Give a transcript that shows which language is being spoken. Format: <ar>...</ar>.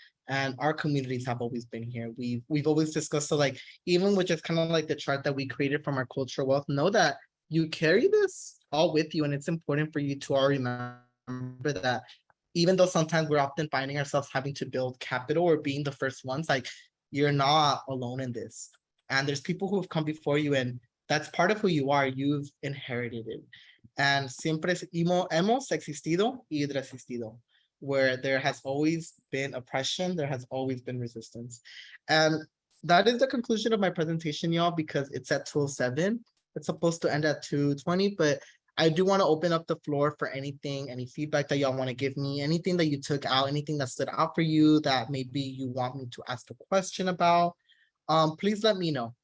<en>And our communities have always been here. We've always discussed, so like, even with just kind of like the chart that we created from our cultural wealth, know that you carry this all with you. And it's important for you to all remember that even though sometimes we're often finding ourselves having to build capital or being the first ones, like you're not alone in this. And there's people who have come before you, and that's part of who you are. You've inherited it.</en> <es>And siempre hemos existido y resistido.</es> <en>Where there has always been oppression, there has always been resistance. And that is the conclusion of my presentation, y'all, because it's at 2:07. It's supposed to end at 2:20, but I do want to open up the floor for anything, any feedback that y'all want to give me, anything that you took out, anything that stood out for you that maybe you want me to ask a question about. Please let me know.</en>